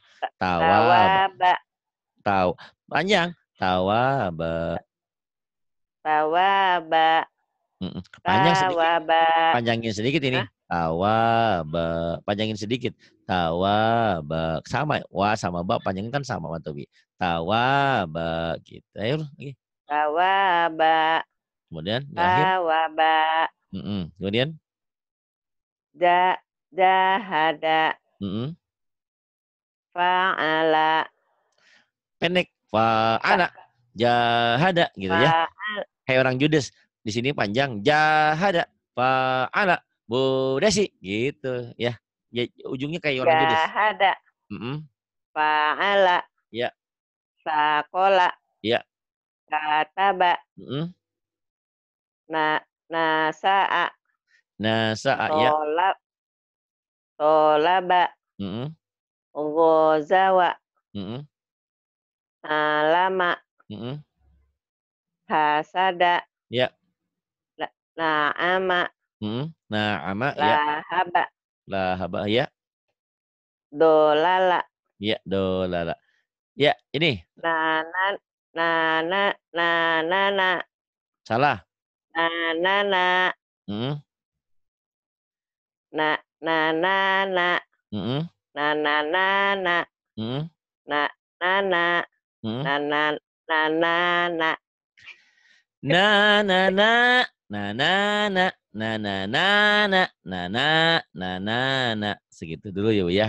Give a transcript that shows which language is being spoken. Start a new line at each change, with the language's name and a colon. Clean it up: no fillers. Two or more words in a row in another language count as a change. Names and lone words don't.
Indonesian: Tawaba. Panjang. Tawaba. Tawaba. Panjang sedikit. Tawaba. Panjangin sedikit ini. Tawaba. Panjangin sedikit. Tawaba. Sama. Wa sama ba panjangin kan sama Matobi. Tawaba. Gitu. Ayo lagi. Tawaba. Kemudian di akhir. Tawaba. Kemudian.
Arabic: جهد فعل.
Indonesian: Pendek.
Arabic: Fa'ala. Jahada
Indonesian: gitu ya. Kayak orang Judes. Di sini panjang. Jahada. Fa'ala. Bu Desi gitu ya. Ya ujungnya kayak orang Judes.
Arabic: جهد فعل.
Indonesian: Ya. Sakola. Ya.
Arabic: كتب نشأ.
Indonesian: Nasa'a ya.
Arabic: طلب غزا. علم حسد.
Indonesian: Ya. Na'ama. Na'ama ya. Lahaba. Lahaba ya. Dolala. Ya, dolala. Ya, ini. Nanana. Salah. Nanana. Nanana. Nanana. Segitu dulu ya Bu ya.